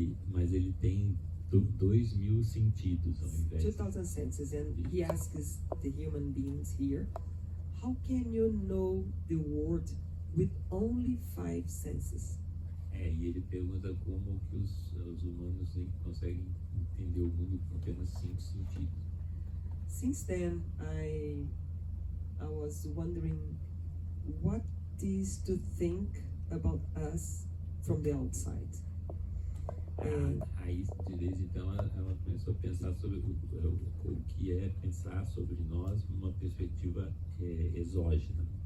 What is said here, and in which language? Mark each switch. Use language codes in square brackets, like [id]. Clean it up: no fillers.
[pt] Mas ele tem 2.000 sentidos ao invés. [en] 2,000 senses, and he asks the human beings here, how can you know the world with only 5 senses? [pt] E ele pergunta como que os humanos conseguem entender o mundo com apenas 5 sentidos. [en] Since then, I was wondering what is to think about us from the outside. [pt] Aí, desde então, ela começou a pensar sobre o que é pensar sobre nós numa perspectiva exógena.